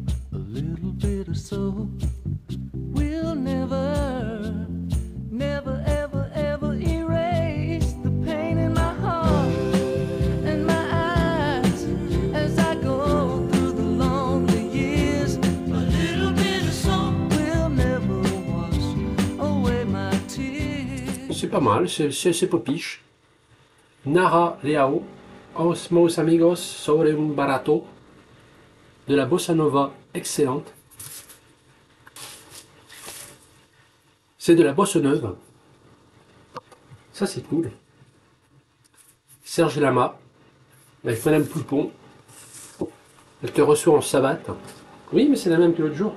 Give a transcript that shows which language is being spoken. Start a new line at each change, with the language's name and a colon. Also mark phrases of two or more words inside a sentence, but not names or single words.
English: A little bit of soap will never, never, ever, ever erase the pain in my heart and my eyes as I go through the lonely years. A little bit of soap will never wash away my tears.
French: C'est pas mal, c'est popiche. Nara Leao, Os Meus Amigos sobre un Barato, de la bossa nova excellente. C'est de la bossa neuve. Ça, c'est cool. Serge Lama, avec Madame Poupon. Elle te reçoit en savate. Oui, mais c'est la même que l'autre jour.